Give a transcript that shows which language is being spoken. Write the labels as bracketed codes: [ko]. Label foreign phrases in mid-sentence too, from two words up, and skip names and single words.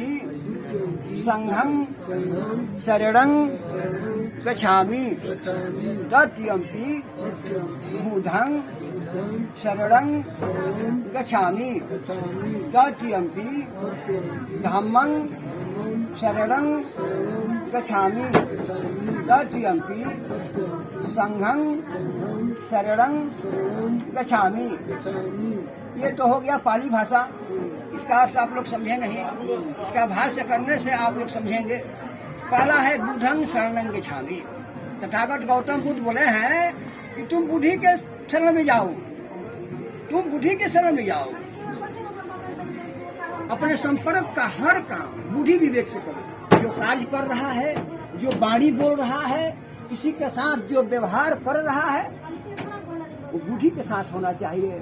[pi] संघं शरणं गच्छामि, तृतीयंपि बुद्धं शरणं गच्छामि, तृतीयंपि धम्मं शरणं गच्छामि, तृतीयंपि संघं शरणं गच्छामि। [hi] ये तो हो गया पाली भाषा। इसका अर्थ आप लोग समझे नहीं, इसका भाष्य करने से आप लोग समझेंगे। पहला है [pi] बुद्धं शरणं गच्छामि। [hi] तथागत गौतम बुद्ध बोले हैं कि तुम बुद्धि के शरण में जाओ, तुम बुद्धि के शरण में जाओ। अपने संपर्क का हर काम बुद्धि विवेक से करो। जो कार्य कर रहा है, जो वाणी बोल रहा है, किसी के साथ जो व्यवहार कर रहा है, वो बुद्धि के साथ होना चाहिए।